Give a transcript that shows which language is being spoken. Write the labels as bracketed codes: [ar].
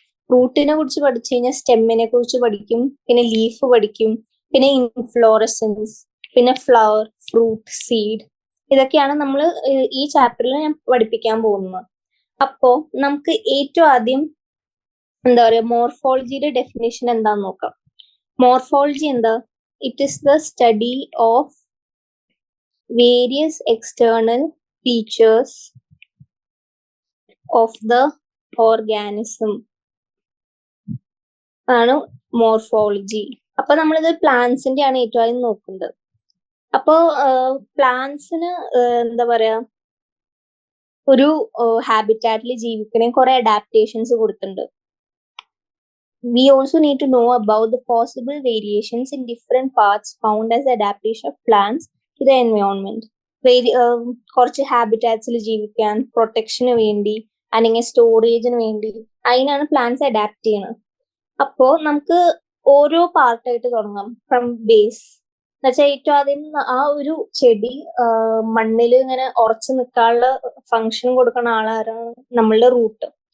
[ml] റൂട്ടിനെ കുറിച്ച് പഠിച്ചു കഴിഞ്ഞാൽ സ്റ്റെമ്മിനെ കുറിച്ച് പഠിക്കും, പിന്നെ ലീഫ് പഠിക്കും, പിന്നെ ഇൻഫ്ലോറസൻസ്, പിന്നെ ഫ്ലവർ, ഫ്രൂട്ട്, സീഡ്. ഇതൊക്കെയാണ് നമ്മൾ ഈ ചാപ്റ്ററിൽ ഞാൻ പഠിപ്പിക്കാൻ പോകുന്നത്. അപ്പോ നമുക്ക് ഏറ്റവും ആദ്യം എന്താ പറയാ, മോർഫോളജിയുടെ ഡെഫിനേഷൻ എന്താന്ന് നോക്കാം. മോർഫോളജി എന്താ? [en] It is the study of various external features of the organism [ml] ആണ് മോർഫോളജി. അപ്പൊ നമ്മളിത് പ്ലാന്റ്സിന്റെ ആണ് ഏറ്റവും ആദ്യം നോക്കുന്നത്. അപ്പോ പ്ലാന്റ്സിന് എന്താ പറയാ, ഒരു ഹാബിറ്റാറ്റിൽ ജീവിക്കണേ കുറെ അഡാപ്റ്റേഷൻസ് കൊടുത്തിട്ടുണ്ട്. [en] We also need to know about the possible variations in different parts found as adaptation of plants to the environment. [ml] കുറച്ച് ഹാബിറ്റാറ്റ്സിൽ ജീവിക്കാൻ, പ്രൊട്ടക്ഷന് വേണ്ടി, അല്ലെങ്കിൽ സ്റ്റോറേജിന് വേണ്ടി, അതിനാണ് പ്ലാന്റ്സ് അഡാപ്റ്റ് ചെയ്യുന്നത്. അപ്പോ നമുക്ക് ഓരോ പാർട്ടായിട്ട് തുടങ്ങാം. ഫ്രം ബേസ് എന്ന് വെച്ചാൽ ഏറ്റവും ആദ്യം ആ ഒരു ചെടി മണ്ണിൽ ഇങ്ങനെ ഉറച്ചു നിൽക്കാനുള്ള ഫങ്ഷൻ കൊടുക്കുന്ന ആളാരാണ്? നമ്മളുടെ റൂട്ട്.